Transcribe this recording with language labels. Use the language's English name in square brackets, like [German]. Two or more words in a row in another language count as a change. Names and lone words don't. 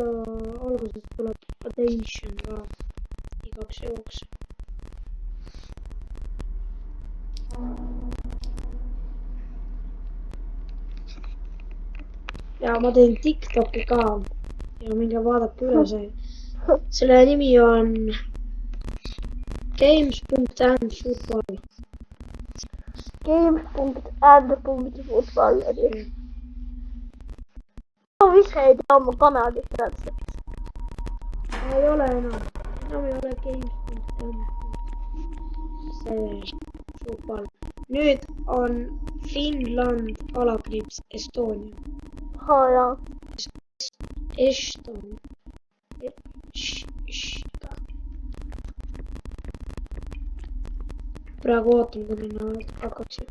[Estonian] alguses tuleb attention ka igaks juhuks. Ja ma teen TikToki ka ja minge vaadake üle see. Selle nimi on games.andfootball. Games.and.football. Ma ise ei tea oma kanalist täpselt. Ei ole enam. Enam ei ole games.and. See football. Nüüd on Finland /Estonia. Jaa. Estonia. Praegu ootan, kui nad hakkaksid.